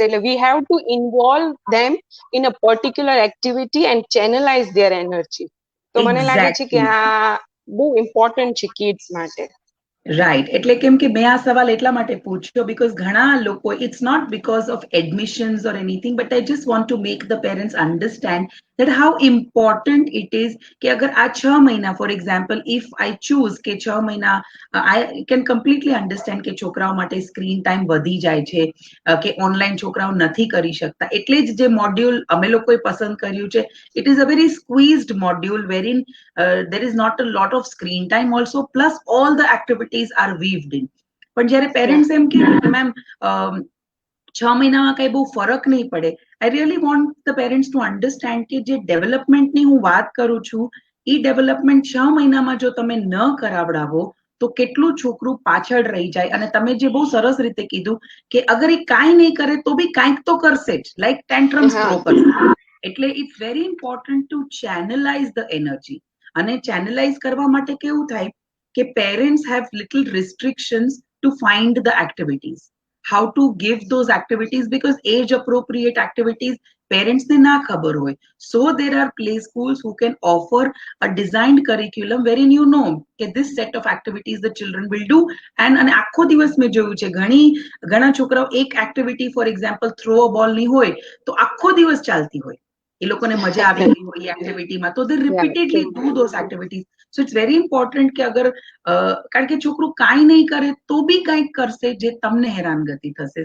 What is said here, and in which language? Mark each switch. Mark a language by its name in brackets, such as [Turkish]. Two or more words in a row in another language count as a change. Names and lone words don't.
[English] એટલે we have to involve them in a particular activity and channelize their energy. [Gujarati] તો મને લાગે છે કે [English] એક્ઝેક્ટલી. [Gujarati] આ બહુ ઇમ્પોર્ટન્ટ છે કિડ્સ માટે. રાઈટ, એટલે કેમ કે મેં આ સવાલ એટલા માટે પૂછ્યો બીકોઝ ઘણા લોકો, [English] it's not because of admissions or anything, but I just want to make the parents understand that how important it is [Gujarati] કે અગર આ 6 મહિના, [English] for example if I choose [Gujarati] કે 6 મહિના, [English] I can completely understand [Gujarati] કે છોકરાઓ માટે [English] screen time [Gujarati] વધી જાય છે, કે ઓનલાઈન છોકરાઓ નથી કરી શકતા, એટલે જ જે મોડ્યુલ અમે લોકોએ પસંદ કર્યું છે, [English] it is a very squeezed module wherein there is not a lot of screen time also, plus all the activities are weaved in. [Gujarati] પણ જ્યારે પેરેન્ટ્સ એમ કે મેમ 6 મહિનામાં કઈ બહુ ફરક નહીં પડે, [English] I really want the parents to understand [Gujarati] કે જે ડેવલપમેન્ટની હું વાત કરું છું, એ ડેવલપમેન્ટ 6 મહિનામાં જો તમે ન કરાવડાવો તો કેટલું છોકરું પાછળ રહી જાય. અને તમે જે બહુ સરસ રીતે કીધું કે અગર એ કાંઈ નહીં કરે તો બી કાંઈક તો કરશે જ, [English] like tantrums throw [Gujarati] કરશે. [English] એટલે it's very important to channelize the energy. [Gujarati] અને ચેનલાઇઝ કરવા માટે કેવું થાય કે [English] parents have little restrictions to find the activities, how to give those activities, because age appropriate activities parents [Gujarati] ને ના ખબર હોય. [English] So there are play schools who can offer a designed curriculum wherein you know that this set of activities the children will do. [Gujarati] And આખો દિવસ મેં જોયું છે ઘણા છોકરાઓ એક એક્ટિવિટી, [English] for example throw a ball [Gujarati] ની હોય તો આખો દિવસ ચાલતી હોય, એ લોકોને મજા આવી ગઈ હોય એ એક્ટિવિટીમાં, તો [English] they repeatedly do those activities. so it's very important [Gujarati] કે અગર કારણ કે છોકરું કાંઈ નહીં કરે તો બી કંઈક કરશે જે તમને હેરાનગતિ થશે.